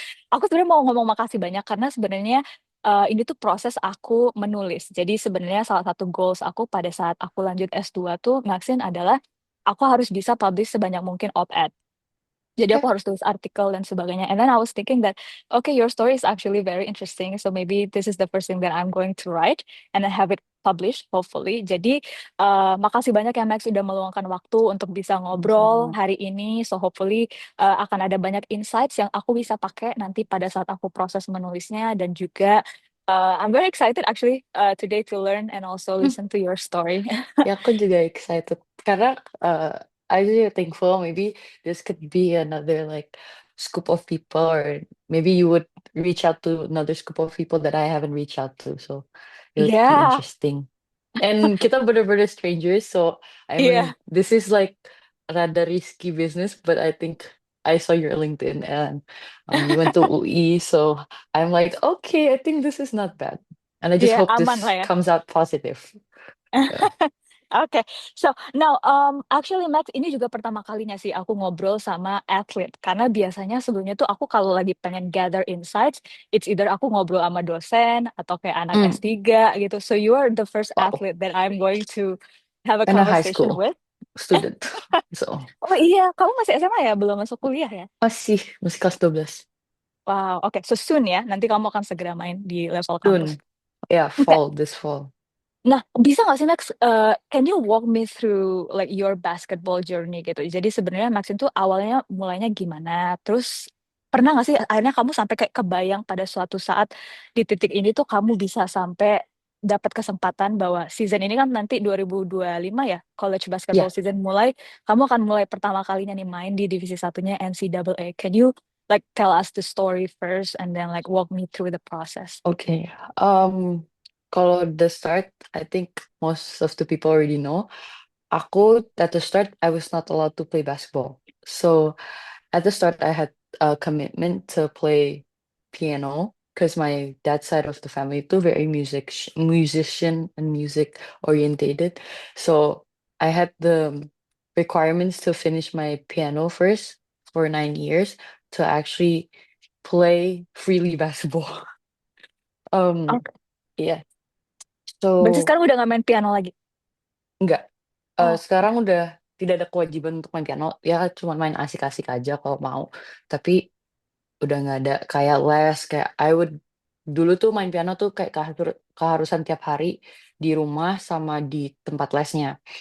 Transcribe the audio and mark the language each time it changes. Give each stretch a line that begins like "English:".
Indonesian: aku sebenarnya mau ngomong makasih banyak karena sebenarnya ini tuh proses aku menulis. Jadi sebenarnya salah satu goals aku pada saat aku lanjut S2 tuh Maxine adalah aku harus bisa publish sebanyak mungkin op-ed. Jadi Oke. aku harus tulis artikel dan sebagainya.
English: And then I was thinking that, okay, your story is actually very interesting. So maybe this is the first thing that I'm going to write and then have it published, hopefully.
Indonesian: Jadi makasih banyak ya Max udah meluangkan waktu untuk bisa ngobrol Sama-sama. hari ini.
English: So hopefully
Indonesian: akan ada banyak insights yang aku bisa pakai nanti pada saat aku proses menulisnya dan juga
English: I'm very excited actually today to learn and also Hmm, listen to your story.
Indonesian: ya aku juga
English: excited
Indonesian: karena
English: I really thankful maybe this could be another like scoop of people or maybe you would reach out to another scoop of people that I haven't reached out to, so it would be
Indonesian: Ya,
English: interesting. And
Indonesian: kita bener-bener
English: strangers, so I mean
Indonesian: iya,
English: this is like
Indonesian: rada
English: risky business, but I think I saw your LinkedIn and you went to UI, so I'm like, okay, I think this is not bad. And I just
Indonesian: iya
English: hope
Indonesian: aman lah
English: this
Indonesian: ya.
English: comes out positive. Yeah.
Indonesian: Oke,
English: so now actually
Indonesian: Max ini juga pertama kalinya sih aku ngobrol sama atlet karena biasanya sebelumnya tuh aku kalau lagi pengen gather insights,
English: it's either
Indonesian: aku ngobrol sama dosen atau kayak anak Mm, S3 gitu.
English: So you are the first wow. athlete that I'm going to have a And a high conversation school with. student. So
Indonesian: Oh iya, kamu masih SMA ya, belum masuk kuliah ya? masih kelas 12. Wow, oke,
English: so soon
Indonesian: ya, nanti kamu akan segera main di level kampus.
English: Soon. Yeah,
Indonesian: Oke,
English: fall, this fall.
Indonesian: nah, bisa nggak sih
English: Max, can you walk me through like your basketball journey
Indonesian: gitu? Jadi sebenarnya Max itu awalnya mulainya gimana? Terus pernah nggak sih akhirnya kamu sampai kayak kebayang pada suatu saat di titik ini tuh kamu bisa sampai dapat kesempatan bahwa season ini kan nanti 2025 ya, college basketball
English: Yeah.
Indonesian: season mulai, kamu akan mulai pertama kalinya nih main di divisi satunya NCAA.
English: Can you like tell us the story first and then like walk me through the process? Okay.
Indonesian: Kalau
English: the start, I think most of the people already know.
Indonesian: Aku
English: at the start, I was not allowed to play basketball. So at the start, I had a commitment to play piano because my dad's side of the family too very musician and music orientated. So I had the requirements to finish my piano first for 9 years to actually play freely basketball. Um,
Indonesian: Oke.
English: yeah.
Indonesian: Berarti
English: So
Indonesian: sekarang udah nggak main piano lagi? enggak. Oh. Sekarang udah tidak ada kewajiban untuk main piano. Ya cuma main asik-asik aja kalau mau. Tapi udah nggak ada kayak les, kayak
English: I would
Indonesian: dulu tuh main piano tuh kayak keharusan tiap hari di rumah sama di tempat lesnya.